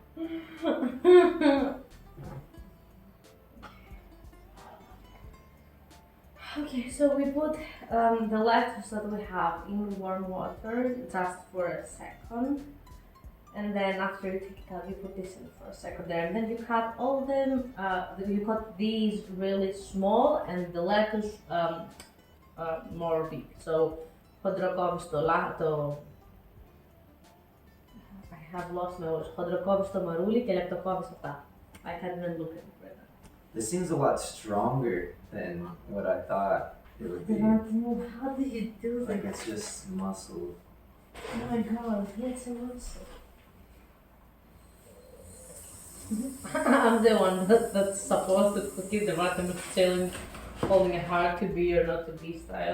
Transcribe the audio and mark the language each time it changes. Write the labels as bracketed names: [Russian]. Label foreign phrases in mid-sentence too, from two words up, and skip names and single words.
[English] Okay, so we put the lettuce that we have in warm water just for a second. And then after you take it out, you put this in for a second there. And then you cut all of them, you cut these really small and the lettuce more big. So, [Greek] χοντροκόβεις το [English] I have lost my words. [Greek] Χοντροκόβεις το μαρούλι και λεπτοκόβεις αυτά. [English] I can't even look at it right now. This seems a lot stronger than what I thought it would be. How do you do Like that? it's just muscle. Oh my god, yes it was. I'm the one that's supposed to cook it, the one that's telling, holding a hard to be or not to be style.